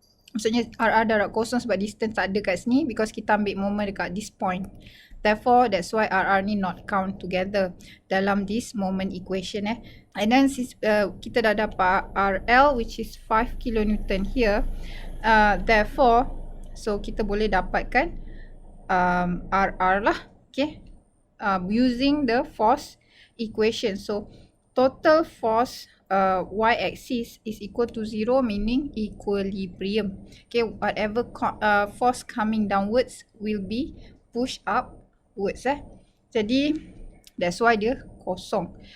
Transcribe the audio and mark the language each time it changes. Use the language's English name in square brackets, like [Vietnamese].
[Malay] Maksudnya RR darab kosong sebab distance tak ada kat sini [English] because [Malay] kita ambil moment dekat [English] this point. Therefore that's why RR [Malay] ni [English] not count together [Malay] dalam [English] this moment equation And then since [Malay] kita dah dapat [English] RL which is 5 kilonewton here. Therefore so [Malay] kita boleh dapatkan RR lah. [English] Okay. Using the force equation. So total force y-axis is equal to 0 meaning equilibrium. Okay, whatever force coming downwards will be pushed upwards [Malay] Jadi [English] that's why [Malay] dia kosong.